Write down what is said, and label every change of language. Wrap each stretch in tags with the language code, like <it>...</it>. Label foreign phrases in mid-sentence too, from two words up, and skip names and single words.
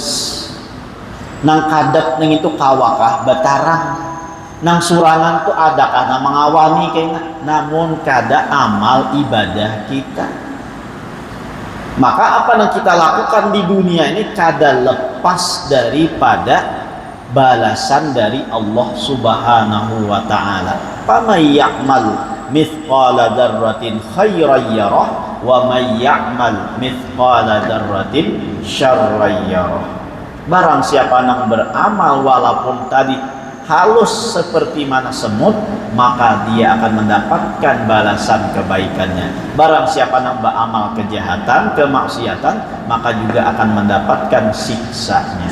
<bjn>Nang kadap nang itu kawakah batarang, nang surangan tuh adakah nang mengawani kayaknya, namun kada amal ibadah kita. Maka apa yang kita lakukan di dunia ini kada lepas daripada balasan dari Allah</bjn> <ar>سبحانه وتعالى. فمن يعمل مثقال ذرة خيرا يره ومن يعمل مثقال ذرة شرا يره.</ar> <id>Barang siapa yang beramal walaupun tadi halus seperti mana semut, maka dia akan mendapatkan balasan kebaikannya. Barang siapa yang beramal kejahatan, kemaksiatan, maka juga akan mendapatkan siksanya.</id>